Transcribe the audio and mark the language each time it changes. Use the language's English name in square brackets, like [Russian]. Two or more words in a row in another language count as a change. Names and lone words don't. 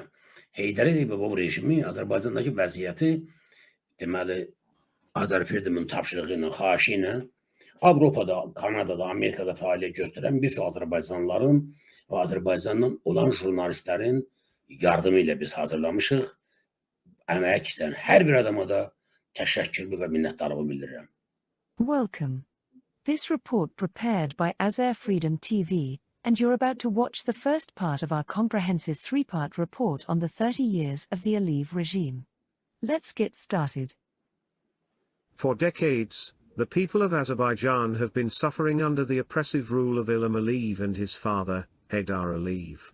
[Azerbaijani] Heydərizm və bu rejimi Azərbaycandakı vəziyyəti, deməli, Heydarizmin tapşırığı ilə, xahişi ilə Avropada, Kanadada, Amerikada fəaliyyət göstərən bir çox Azərbaycanlıların və Azərbaycandan olan jurnalistlərin yardımı ilə biz hazırlamışıq. Əmək istəyən hər bir adama da təşəkkürlü və minnətdarlığımı bildirirəm. [English] Welcome. This report prepared by Azər Freedom TV, and you're about to watch the first part of our comprehensive three-part report on the 30 years of the Aliyev regime. Let's get started. For decades, the people of Azerbaijan have been suffering under the oppressive rule of Ilham Aliyev and his father, Heydar Aliyev.